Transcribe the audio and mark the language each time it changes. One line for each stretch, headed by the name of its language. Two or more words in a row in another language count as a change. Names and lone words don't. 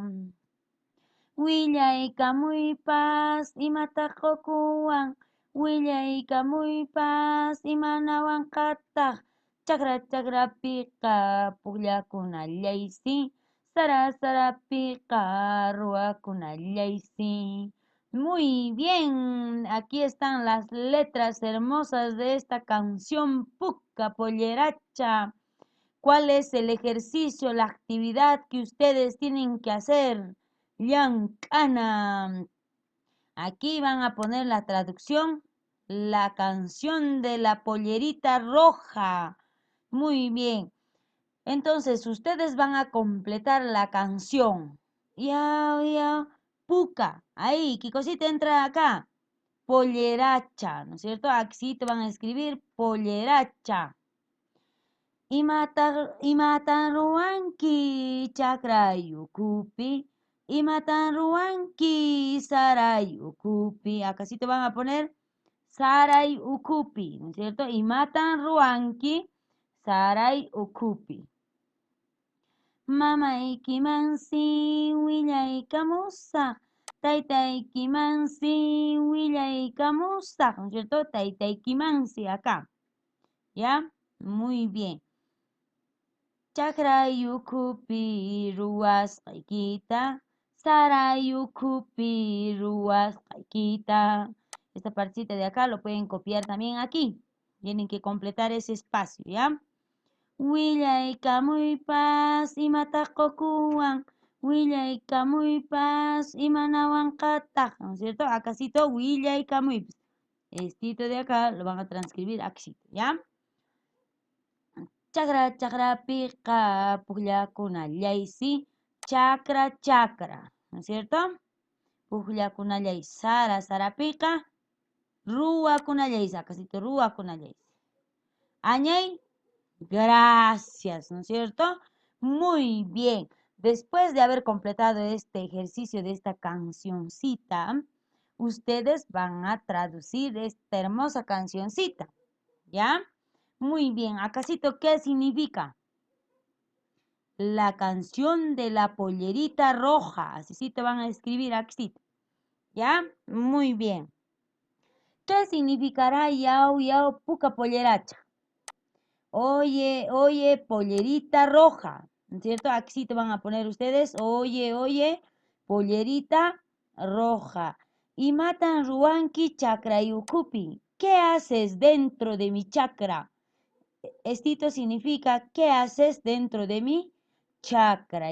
Quechua: Willaykamuypas imataq qukuwan, willaykamuypas imanawanqataq, chakra chakrapiqa puklakunallaysi, sara sarapiqa ruwakunallaysi.
Spanish: Muy bien, aquí están las letras hermosas de esta canción Puka Polleracha. ¿Cuál es el ejercicio, la actividad que ustedes tienen que hacer?
Quechua: Llank'ana.
Spanish: Aquí van a poner la traducción, la canción de la pollerita roja. Muy bien. Entonces, ustedes van a completar la canción. Ya, ya, puca. Ahí, ¿qué cosita entra acá? Polleracha, ¿no es cierto? Aquí te van a escribir polleracha.
Quechua: Imatan ruanki chakrayukupi, imatan ruanki sarayukupi.
Spanish: Acá sí te van a poner sarayukupi, ¿no es cierto?
Quechua: Imatan ruanki sarayukupi. Mamayki mansi willaykamusaq, taytayki mansi willaykamusaq,
Spanish: ¿no es cierto?
Quechua: Taytayki mansi
Spanish: acá, ¿ya? Muy bien.
Quechua: Chakrayukupi ruwasqaykita, sarayukupi ruwasqaykita.
Spanish: Esta partita de acá lo pueden copiar también aquí. Tienen que completar ese espacio, ¿ya?
Quechua: Willaykamuypas imataq qukuwan, willaykamuypas imanawanqataq,
Spanish: ¿no es cierto? Acásito willaykamuypas. Estito de acá lo van a transcribir aquí, ¿ya?
Quechua: Chakra chakrapiqa puklakunallaysi, chakra chakra,
Spanish: ¿no es cierto?
Quechua: puqllakunallay sara sarapiqa ruwakunallaysi, acasito ruwakunallaysi. Añay,
Spanish: gracias, ¿no es cierto? Muy bien. Después de haber completado este ejercicio de esta cancioncita, ustedes van a traducir esta hermosa cancioncita, ¿ya? Muy bien. Acasito, ¿qué significa? La canción de la pollerita roja. Así sí te van a escribir aquí. ¿Ya? Muy bien. ¿Qué significará
Quechua: yau yau puca polleracha?
Spanish: Oye, oye, pollerita roja. ¿No es cierto? Aquí sí te van a poner ustedes. Oye, oye, pollerita roja.
Quechua: Y matan ruanki chakra yukupi.
Spanish: ¿Qué haces dentro de mi chakra? Esto significa ¿qué haces dentro de mi chakra?